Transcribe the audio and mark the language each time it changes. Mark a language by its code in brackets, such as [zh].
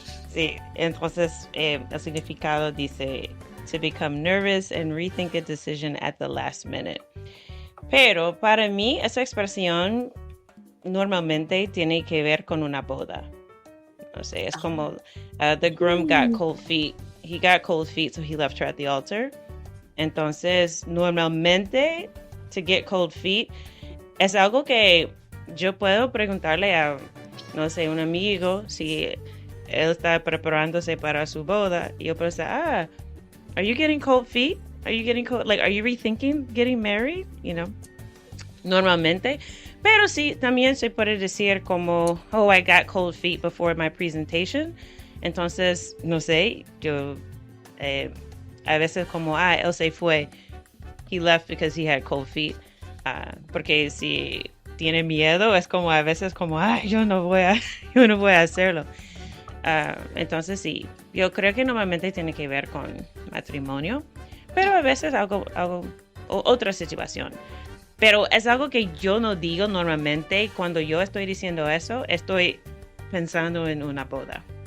[es] Sí, entonces el significado dice to become nervous and rethink a decision at the last minute. Pero para mí esa expresión normalmente tiene que ver con una boda. No sé, es como [en] the groom got cold feet. He got cold feet, so he left her at the altar. [es] Entonces, normalmente, [en] to get cold feet, [es] es algo que yo puedo preguntarle a, no sé, un amigo si él está preparándose para su boda. Y yo puedo decir, [en] are you getting cold feet? Are you getting cold, like, are you rethinking getting married? You know, normalmente. [es] Pero sí, también se puede decir como, [en] oh, I got cold feet before my presentation. [es] Entonces, no sé, yo a veces como, él se fue. [en] He left because he had cold feet. [es] Porque si tiene miedo, es como a veces como, yo no voy a hacerlo. Entonces sí, yo creo que normalmente tiene que ver con matrimonio, pero a veces algo otra situación. Pero es algo que yo no digo normalmente. Cuando yo estoy diciendo eso, estoy pensando en una boda.